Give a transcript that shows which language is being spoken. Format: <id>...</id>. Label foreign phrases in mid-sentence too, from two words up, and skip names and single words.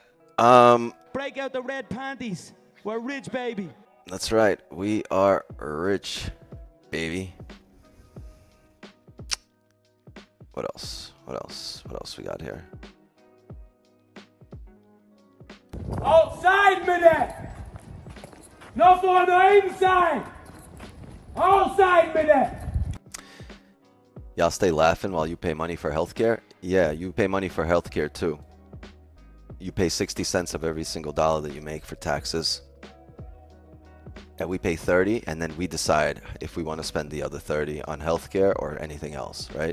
<en>Break out the red panties. We're rich, baby. That's right. We are rich, baby. What else? What else? What else we got here?</en> <no>Outside med det! Nå får du inside! Outside med det!</no> <en>Y'all stay laughing while you pay money for healthcare? Yeah, you pay money for healthcare too. You pay 60 cents of every single dollar that you make for taxes. And we pay 30, and then we decide if we want to spend the other 30 on healthcare or anything else, right?</en>